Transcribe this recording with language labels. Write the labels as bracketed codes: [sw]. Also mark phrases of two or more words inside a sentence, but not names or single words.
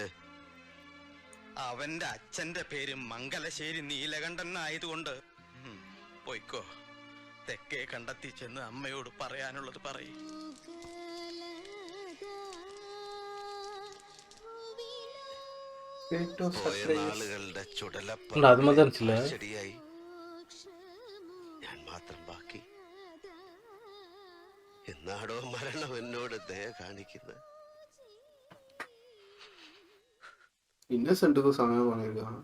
[ml] അവന്റെ അച്ഛന്റെ പേര് മംഗലശ്ശേരി നീലകണ്ഠൻ ആയതുകൊണ്ട്. പോയിക്കോ, തെക്കേ കണ്ടെത്തി ചെന്ന് അമ്മയോട് പറയാനുള്ളത് പറയും. പോയ നാളുകളുടെ [ta] அது மாதிரி இருந்துச்சுல. [ml] ചെടിയായി ഞാൻ മാത്രം ബാക്കി. എന്നാടോ മരണം എന്നോട് ദയ കാണിക്കുന്നത്? [ta] இன்னசென்ட்டுக்கு சமயம் பண்ணிருக்காங்க.